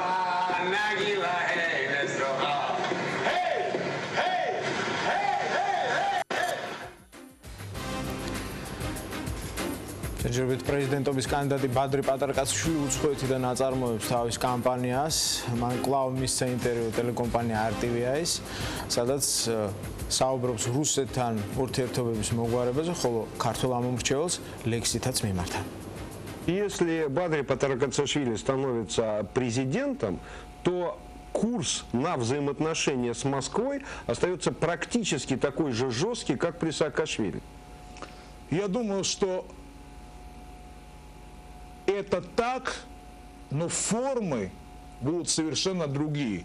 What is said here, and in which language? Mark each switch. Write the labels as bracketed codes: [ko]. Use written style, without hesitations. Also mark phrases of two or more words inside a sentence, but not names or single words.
[ka] ჯერჯერობით პრეზიდენტობის კანდიდატი ბადრი პატარკაციშვილი უცხოეთიდან აწარმოებს თავის კამპანიას. მან კვლავ მისცა ინტერვიუ ტელეკომპანია [en] RTV- [ka] ის, სადაც საუბრობს რუსეთთან ურთიერთობების მოგვარებაზე, ხოლო ქართულ ამომრჩეველს ლექსითაც მიმართა. [ru] Если Бадри Патаркацишвили становится президентом, то курс на взаимоотношения с Москвой остается практически такой же жесткий, как при Саакашвили. Я думаю, что это так, но формы будут совершенно другие.